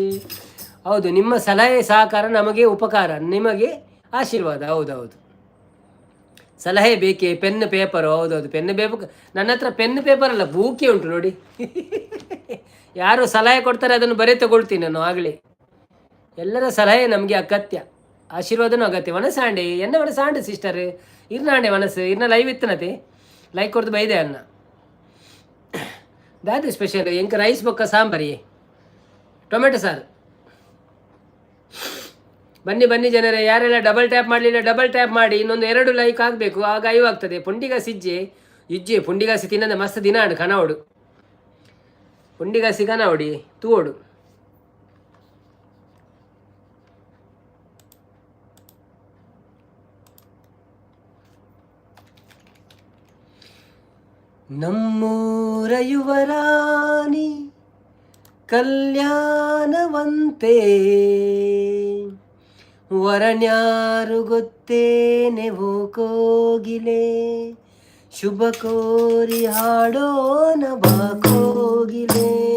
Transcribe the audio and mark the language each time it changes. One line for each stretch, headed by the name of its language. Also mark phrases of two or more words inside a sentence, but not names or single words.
Kannada: ಹೌದು, ನಿಮ್ಮ ಸಲಹೆ ಸಹಕಾರ ನಮಗೆ ಉಪಕಾರ, ನಿಮಗೆ ಆಶೀರ್ವಾದ. ಹೌದೌದು, ಸಲಹೆ ಬೇಕೇ.
English: pen paper,
Kannada: ಹೌದೌದು,
English: pen paper.
Kannada: ನನ್ನ ಹತ್ರ
English: pen paper
Kannada: ಅಲ್ಲ, ಬೂಕೆ ಉಂಟು ನೋಡಿ. ಯಾರು ಸಲಹೆ ಕೊಡ್ತಾರೆ ಅದನ್ನು ಬರೀ ತಗೊಳ್ತೀನಿ ನಾನು ಆಗಲೇ. ಎಲ್ಲರ ಸಲಹೆ ನಮಗೆ ಅಗತ್ಯ, ಆಶೀರ್ವಾದನೂ ಅಗತ್ಯ.
Tulu: ಮನಸ್ಸಾಂಡೆ ಎನ್ನ ಮನಸ್ಸಾಂಡೆ ಸಿಸ್ಟರ್ ಇರ್ನಾಂಡೆ ಮನಸ್ಸು ಇರ್ನ ಲೈವ್ ಇತ್ತನತೆ ಲೈಕ್ ಕೊಡ್ದು ಬೈದೆ ಅನ್ನ ದಾದು ಸ್ಪೆಷಲ್ ಎಂಕ ರೈಸ್ ಬೊಕ್ಕ ಸಾಂಬಾರಿ ಟೊಮೆಟೊ ಸಾರು.
Kannada: ಬನ್ನಿ ಬನ್ನಿ ಜನರೇ, ಯಾರೆಲ್ಲ
English: double tap
Kannada: ಮಾಡಲಿಲ್ಲ
English: double tap
Kannada: ಮಾಡಿ, ಇನ್ನೊಂದು 2 ಲೈಕ್ ಆಗಬೇಕು, ಆಗ 5 ಆಗ್ತದೆ.
Tulu: ಪುಂಡಿಗಾಸಿ ಇಜ್ಜೆ ಪುಂಡಿಗಾಸಿ ತಿನ್ನದ ಮಸ್ತ್ ದಿನ ಆಡು ಕನವಡು ಪುಂಡಿಗಾಸಿ ಕನವಡಿ ತೂವಡು.
Kannada: ನಮ್ಮೂರ ಯುವರಾಣಿ ಕಲ್ಯಾಣವಂತೆ ವರಣ್ಯಾರು ಗೊತ್ತೇನೆ ಹೋ ಕೋಗಿಲೆ ಶುಭ ಕೋರಿ ಹಾಡೋನ ಬಾ ಕೋಗಿಲೆ.